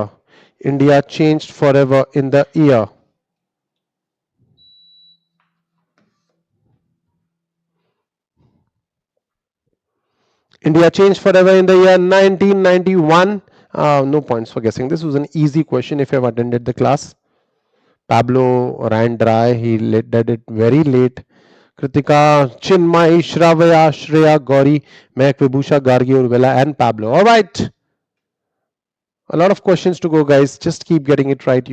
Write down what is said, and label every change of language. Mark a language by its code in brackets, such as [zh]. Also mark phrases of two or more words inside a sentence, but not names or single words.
[en] India changed forever in the year. India changed forever in the year 1991. No points for guessing. This was an easy question if you have attended the class. Pablo ran dry. He did it very late. Kritika, Chinmay, Shravya, Shreya, Gauri, Mehak, Vibhusha, Gargi, Urvela, and Pablo. All right. A lot of questions to go, guys. Just keep getting it right.